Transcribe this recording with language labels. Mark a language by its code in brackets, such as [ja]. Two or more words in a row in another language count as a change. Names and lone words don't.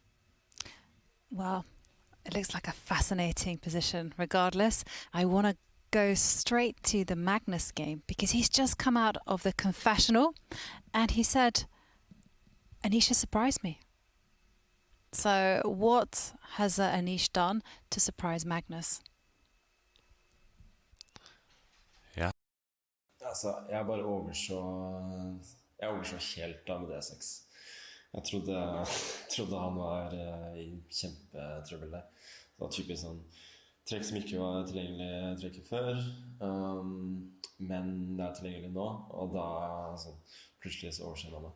[en] Well, it looks like a fascinating position regardless. I want to go straight to the Magnus game because he's just come out of the confessional and he said, Anish surprised me. So what has Anish done to surprise Magnus? Yeah. [no] Altså, jeg bare overså helt da med D6. Jeg trodde han var i kjempetrøbbel der. Det var typisk sånn trekk som ikke var tilgjengelig trekket før, men det er tilgjengelig nå, og da sånn, plutselig så overser man det.